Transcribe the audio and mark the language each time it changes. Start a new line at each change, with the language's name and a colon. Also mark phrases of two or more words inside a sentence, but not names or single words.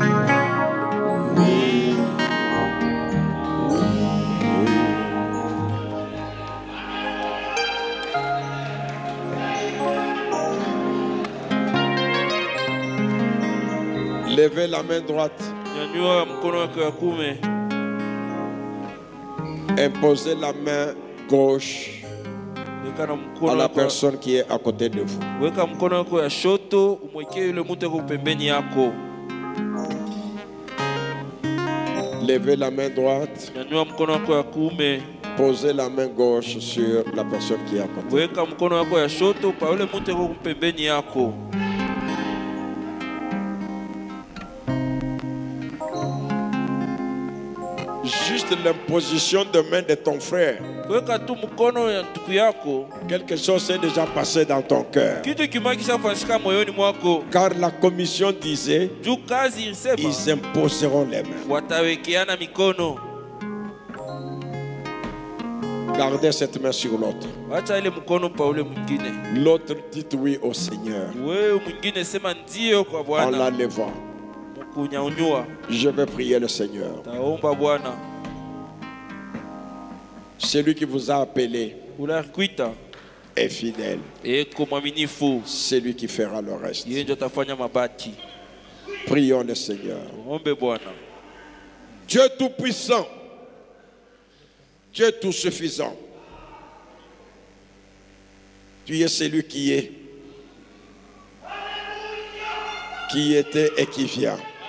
French: Oui. Levez la main droite,
Swahili: Nyanyua mkono wako ya kume.
French: imposez la main gauche
Swahili: Weka na
French: à
Swahili: mkono
French: la
Swahili: wako.
French: personne qui est à côté de vous.
Swahili: Weka mkono wako ya shoto umwekee yule mtu yuko pembeni yako.
French: Levez la main droite,
Swahili: Nyanyua mkono wako ya kume.
French: posez la main gauche sur la personne qui est à côté.
Swahili: Weka mkono wako ya shoto pa yule mtu yuko pembeni yako.
French: Juste l'imposition de main de ton frère.
Swahili: Weka tu mkono ya ndugu yako.
French: Quelque chose s'est déjà passé dans ton cœur.
Swahili: Kitu kimakisha fanyika moyoni mwako.
French: Car la commission disait,
Swahili: Juu kazi ilisema
French: ils imposeront les mains.
Swahili: watawekeana mikono.
French: Gardez cette main sur l'autre.
Swahili: Acha ile mkono pa ule mwingine.
French: L'autre dit oui au Seigneur
Swahili: Wewe mwingine sema ndio kwa
French: en
Swahili: Bwana.
French: la levant.
Swahili: Kunyanyua.
French: Je vais prier le Seigneur.
Swahili: Taomba Bwana.
French: Celui qui vous a appelé
Swahili: Ula kuita
French: est fidèle.
Swahili: eko mwaminifu.
French: C'est lui qui fera le reste.
Swahili: Yeye ndio atafanya mabaki.
French: Prions le Seigneur.
Swahili: Ombe Bwana.
French: Dieu tout-puissant, Dieu tout-suffisant, tu es celui qui est, qui était et qui vient.